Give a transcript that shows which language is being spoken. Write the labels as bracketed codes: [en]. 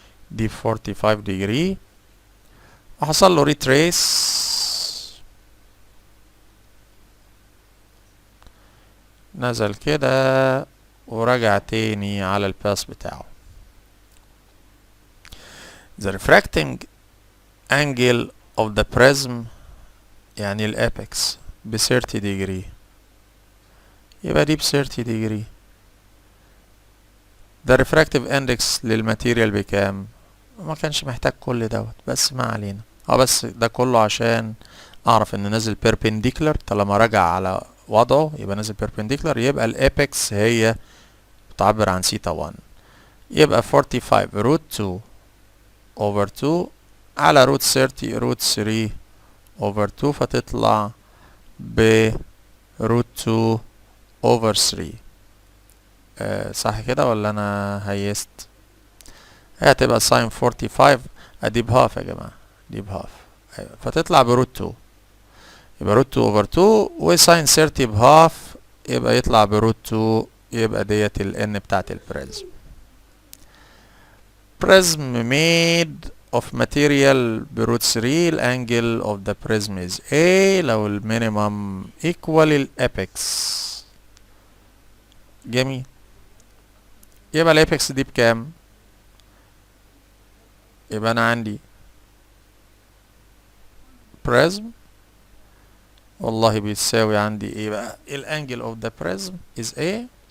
[ar] دي 45 degree، وحصل له ريتريس. نزل كده ورجع تاني على الباس بتاعه. [en] The refracting angle of the prism [ar] يعني الابكس ب 30 degree، [en] يبقى دي ب 30 degree. [ar] ده refractive index للماتيريال بكام؟ ما كانش محتاج كل دوت، بس ما علينا. بس ده كله عشان اعرف ان نازل perpendicular. طالما رجع على وضعه يبقى نازل perpendicular، يبقى الابكس هي بتعبر عن سيتا 1. يبقى 45 روت 2 over 2 على روت 30 روت 3 over 2، فتطلع ب روت 2 over 3. صح كده ولا انا هيست؟ هتبقى ساين 45 ادي بهاف يا جماعة، دي بهاف. ايوه، فتطلع بروت 2. يبقى روت 2 over 2 وساين 30 بهاف، يبقى يطلع بروت 2. يبقى ديت ال n بتاعت البريزم. [en] prism made of material [ar] بروت 3. [en] الانجل of the prism is A [ar] لو المينيمم [en] equal الابكس. [ar] جميل. يبقى الابكس دي بكام؟ يبقى انا عندي prism والله بيتساوي عندي ايه بقى؟ الانجل [en] of the prism is A.